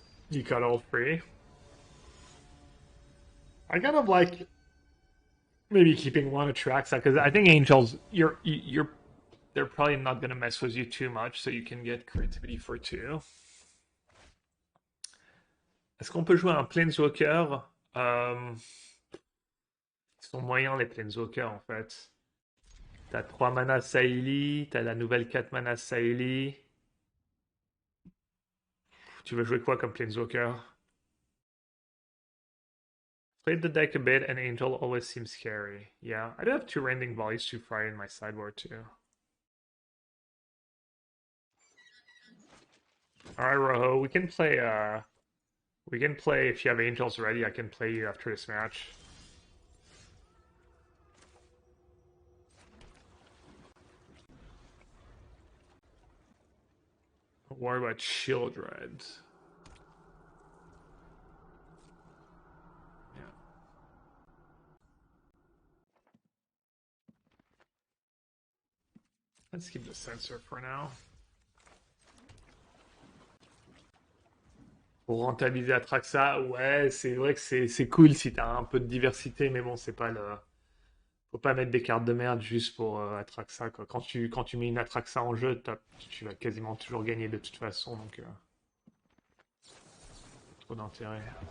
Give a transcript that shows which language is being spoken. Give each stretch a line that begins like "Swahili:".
English: You cut all 3. I kind of like maybe keeping 1 Atraxa, because I think Angels, you're they're probably not gonna mess with you too much, so you can get creativity for 2.
French: Est-ce qu'on peut jouer un Planeswalker? Ils sont moyens les Planeswalkers en fait. T'as 3 mana Saïli, t'as la nouvelle 4 mana Saïli. Tu veux jouer quoi comme Planeswalker?
English: Played the deck a bit, and Angel always seems scary. Yeah, I do have 2 Rending Volleys to Fry in my sideboard too. Alright, Rojo, we can play if you have Angels ready, I can play you after this match. Don't worry about Shieldred. Yeah. Let's keep the sensor for now.
French: Pour rentabiliser Atraxa, ouais, c'est vrai que c'est cool si t'as un peu de diversité, mais bon, c'est pas le. Faut pas mettre des cartes de merde juste pour Atraxa, quoi. Quand tu mets une Atraxa en jeu, tu vas quasiment toujours gagner de toute façon, donc trop d'intérêt.